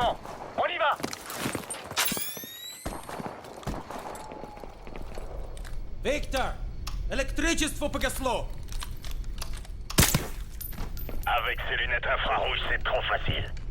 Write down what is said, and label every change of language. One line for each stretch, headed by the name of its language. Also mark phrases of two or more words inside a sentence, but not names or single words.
French: On y va!
Russian: Виктор! Электричество погасло!
French: Avec ces lunettes infrarouges, c'est trop facile.